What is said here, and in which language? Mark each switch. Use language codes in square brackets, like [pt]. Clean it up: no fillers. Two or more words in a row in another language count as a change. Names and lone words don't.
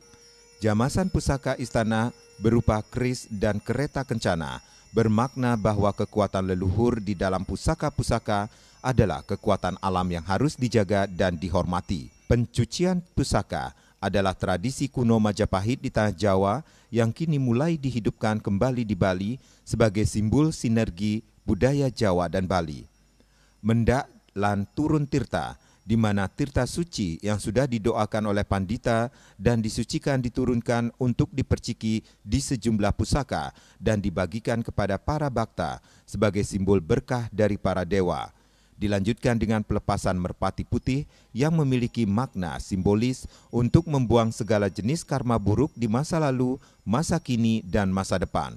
[id] Jamasan pusaka istana berupa keris dan kereta kencana bermakna bahwa kekuatan leluhur di dalam pusaka-pusaka adalah kekuatan alam yang harus dijaga dan dihormati. Pencucian pusaka adalah tradisi kuno Majapahit di tanah Jawa yang kini mulai dihidupkan kembali di Bali sebagai simbol sinergi budaya Jawa dan Bali. Mendak lan turun tirta, di mana tirta suci yang sudah didoakan oleh pandita dan disucikan diturunkan untuk diperciki di sejumlah pusaka dan dibagikan kepada para bakta sebagai simbol berkah dari para dewa. Dilanjutkan dengan pelepasan merpati putih yang memiliki makna simbolis untuk membuang segala jenis karma buruk di masa lalu, masa kini, dan masa depan.